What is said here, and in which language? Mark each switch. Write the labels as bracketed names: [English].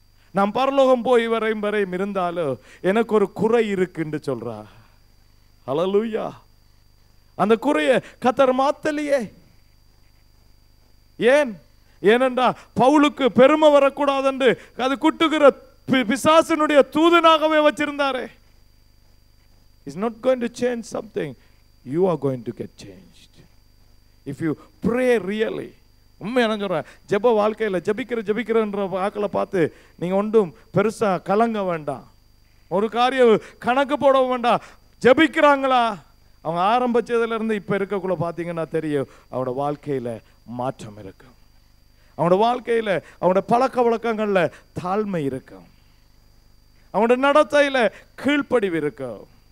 [Tamil] நான் பரலோகம் போய் வரையும் இருந்தாலும் எனக்கு ஒரு குறை இருக்குன்னு சொல்றார். ஹல்லேலூயா. அந்த குறைய கர்த்தர் மாத்தலையே. ஏனென்றா பவுலுக்கு பெருமை வரக்கூடாது என்று அது குட்டுகிற பிசாசனுடைய தூதனாகவே வச்சிருந்தாரே. [English] He's not going to change something. You are going to get changed if you pray really. [Tamil] உண்மையான சொல்றேன், ஜெப வாழ்க்கையில் ஜெபிக்கிறன்ற ஆக்களை பார்த்து நீங்க ஒன்றும் பெருசா கலங்க வேண்டாம், ஒரு காரியம் கணக்கு போட வேண்டாம். ஜெபிக்கிறாங்களா, அவங்க ஆரம்பிச்சதுல இருந்து இப்ப இருக்கக்குள்ள பார்த்தீங்கன்னா தெரியும் அவனோட வாழ்க்கையில மாற்றம் இருக்கும், அவனோட வாழ்க்கையில அவனோட பழக்க வழக்கங்கள்ல தாழ்மை இருக்கும், அவனோட நடத்தையில கீழ்ப்படிவு இருக்கும்.